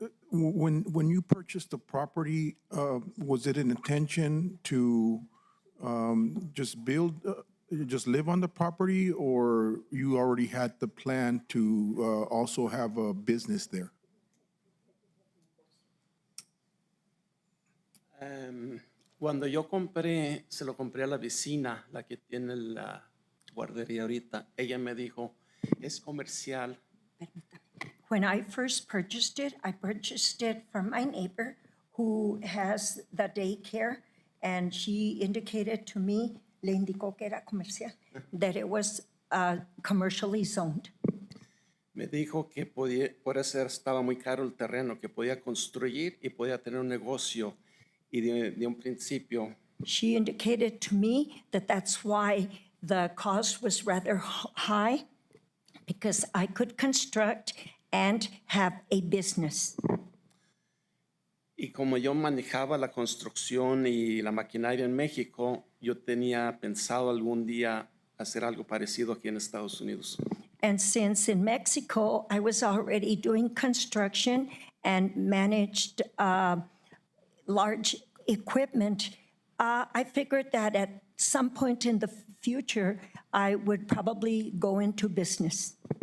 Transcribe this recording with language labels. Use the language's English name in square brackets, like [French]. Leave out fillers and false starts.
[English] When you purchased the property, was it an intention to just build, just live on the property, or you already had the plan to also have a business there? [Spanish] Cuando yo compré, se lo compré a la vecina, la que tiene la guardería ahorita. Ella me dijo, es comercial. [English] When I first purchased it, I purchased it from my neighbor who has the daycare, and she indicated to me, [Spanish] le indicó que era comercial, [English] that it was commercially zoned. [Spanish] Me dijo que podía, por eso estaba muy caro el terreno, que podía construir y podía tener un negocio. Y de un principio, [English] She indicated to me that that's why the cost was rather high, because I could construct and have a business. [Spanish] y como yo manejaba la construcción y la maquinaria en México, yo tenía pensado algún día hacer algo parecido aquí en Estados Unidos. [English] And since in Mexico, I was already doing construction and managed large equipment, I figured that at some point in the future, I would probably go into business.